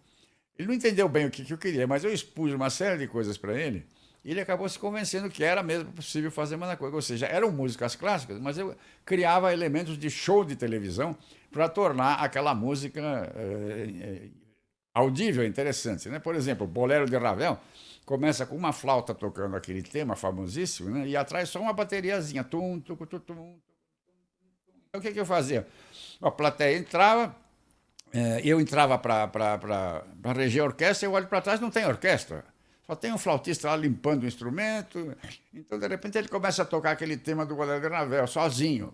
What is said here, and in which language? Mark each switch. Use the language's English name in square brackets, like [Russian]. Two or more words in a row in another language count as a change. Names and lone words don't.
[Portuguese] Ele não entendeu bem o que eu queria, mas eu expus uma série de coisas para ele, e ele acabou se convencendo que era mesmo possível fazer uma coisa. Ou seja, eram músicas clássicas, mas eu criava elementos de show de televisão para tornar aquela música audível, interessante. Né? Por exemplo, o Bolero de Ravel começa com uma flauta tocando aquele tema famosíssimo, né? E atrás só uma bateriazinha. Tum, tum, tum, tum, tum. Então, o que eu fazia? A plateia entrava, eu entrava para reger a orquestra, eu olho para trás, não tem orquestra. Só tem um flautista lá limpando o instrumento. Então, de repente, ele começa a tocar aquele tema do Bolero de Ravel, sozinho.